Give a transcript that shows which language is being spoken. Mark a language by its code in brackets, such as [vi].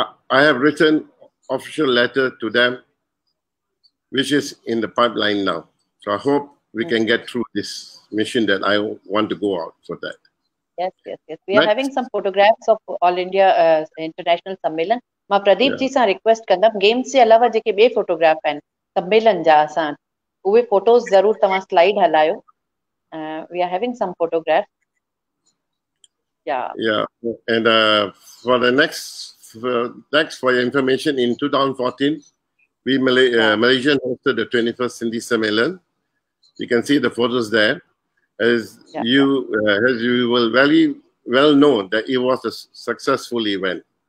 [en] I have written official letter to them, which is in the pipeline now. So I hope we can get through this mission that I want to go out for that. Yes. We are having some photographs of All India International Sammelan. [sd] मां प्रदीप जी सां request कंदमि games जे अलावा जेके ॿिए photograph आहिनि सम्मेलन जा असां उहे फोटोस ज़रूर तव्हां स्लाइड हलायो. [en] We are having some photographs. And for the next for your information, in 2014, Malaysian hosted the 21st Sindhi Sammelan. You can see the photos there. As you will very well know that it was a successful event.